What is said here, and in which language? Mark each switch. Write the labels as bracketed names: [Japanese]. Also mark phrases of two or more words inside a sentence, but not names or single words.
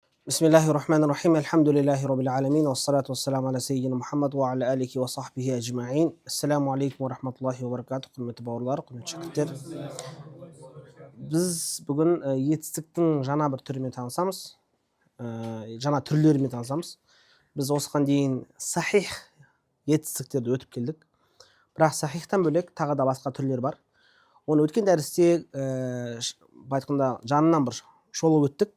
[Arabic] بسم الله الرحمن الرحيم. الحمد لله رب العالمين. والصلاة والسلام على سيدنا محمد وعلى آله وصحبه أجمعين. السلام عليكم ورحمة الله وبركاته. [Kazakh] Құрметті бауырлар, құрметті шәкірттер. Біз бүгін етістіктің жаңа бір түрімен танысамыз, жаңа түрлерімен танысамыз. Біз осыған дейін сахих етістіктерді өтіп келдік. Бірақ сахихтан бөлек тағы да басқа түрлер бар. Оны өткен дәрісте айтқанда жанынан бір шолып өттік.